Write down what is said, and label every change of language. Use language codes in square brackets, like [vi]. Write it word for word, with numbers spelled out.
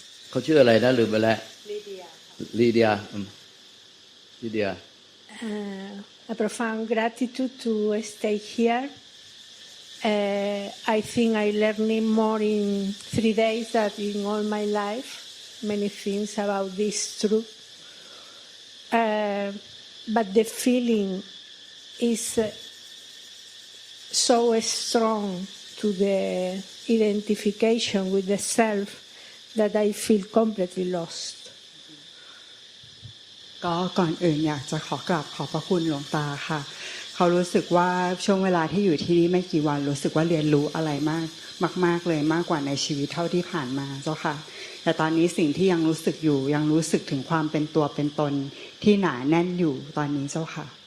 [th] เขาชื่ออะไรนะลืมไปแล้วลีเดียลีเดีย [en] uh, A profound gratitude to stay here. Uh, I think I learned more in three days than in all my life, many things about this truth. Uh, but the feeling is uh, so strong to the identification with the self that I feel completely lost. [th] ก็ก่อนอื่นอยากจะขอกราบขอบพระคุณหลวงตาค่ะเขารู้สึกว่าช่วงเวลาที่อยู่ที่นี่ไม่กี่วันรู้สึกว่าเรียนรู้อะไรมากมากๆเลยมากกว่าในชีวิตเท่าที่ผ่านมาเจ้าค่ะแต่ตอนนี้สิ่งที่ยังรู้สึกอยู่ยังรู้สึกถึงความเป็นตัวเป็นตนที่หนาแน่นอยู่ตอนนี้เจ้าค่ะ